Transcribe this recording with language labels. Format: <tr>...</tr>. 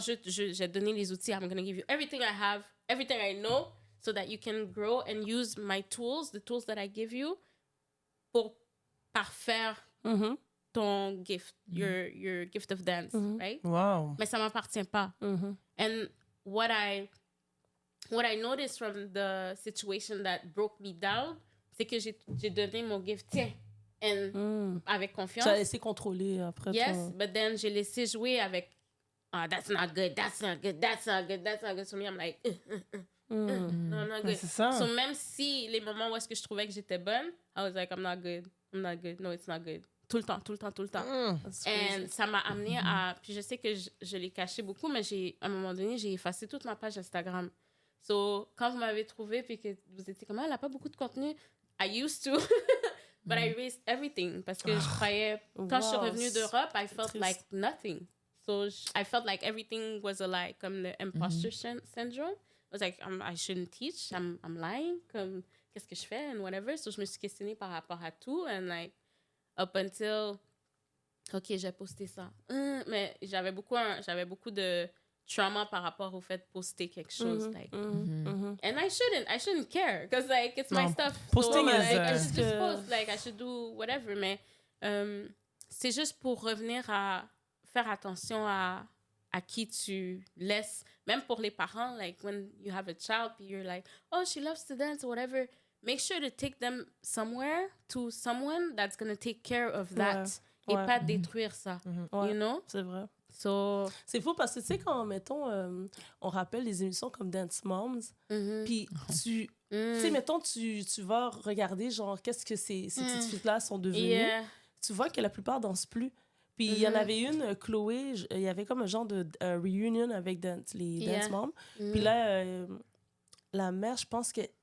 <fr>J'ai donné les outils.</fr> <en>I'm going to give you everything I have, everything I know, so that you can grow and use my tools, the tools that I give you,</en> <fr>pour parfaire ton gift,</fr> <en>your gift of dance, right? Wow.</en> <fr>Mais ça m'appartient pas.</fr> <en>And what I noticed from the situation that broke me down,</en> <fr>c'est que j'ai donné mon gift, tiens, avec confiance. Tu as laissé contrôler après.</fr> <en>Yes, but then</en> <fr>j'ai laissé jouer avec,</fr> <en>that's not good, that's not good, that's not good, that's not good. So me, I'm like, no, not good.</en> <fr>C'est ça. So même si les moments où est-ce que je trouvais que j'étais bonne,</fr> <en>I was like, I'm not good,</en> <fr>no, it's not good. Tout le temps. Et ça m'a amené à... Puis je sais que je l'ai caché beaucoup, mais à un moment donné, j'ai effacé toute ma page Instagram. So, quand vous m'avez trouvé, puis que vous étiez comme, elle n'a pas beaucoup de contenu,</fr> <en>I used to, but I erased everything.</en> <fr>Parce que je croyais... Quand je suis revenue d'Europe,</fr> <en>I felt like nothing. So, I felt like everything was a lie, comme le imposter syndrome. I was like, I shouldn't teach, I'm lying, comme,</en> <fr>qu'est-ce que je fais,</fr> <en>and whatever.</en> <fr>So, je me suis questionnée par rapport à tout, and like, up until, OK, j'ai posté ça. Mais j'avais beaucoup de trauma par rapport au fait de poster quelque chose.</fr> <en>Like, and I shouldn't care, because like, it's my stuff. Posting so, is... like, I should just post, like, I should do whatever.</en> <fr>Mais c'est juste pour revenir à faire attention à qui tu laisses, même pour les parents,</fr> <en>like, when you have a child, you're like, oh, she loves to dance or whatever. Make sure to take them somewhere to someone that's going to take care of that</en> <fr>et pas détruire ça.</fr> <en>You know?</en> <fr>C'est vrai.</fr> <en>So...</en> <fr>C'est fou parce que, tu sais, quand, mettons, on rappelle les émissions comme Dance Moms, puis tu sais, mettons, tu vas regarder, genre, qu'est-ce que ces petites filles-là sont devenues. Tu vois que la plupart dansent plus. Puis il y en avait une, Chloé, il y avait comme un genre de reunion avec les Dance Moms. Puis là, la mère, je pense que</fr>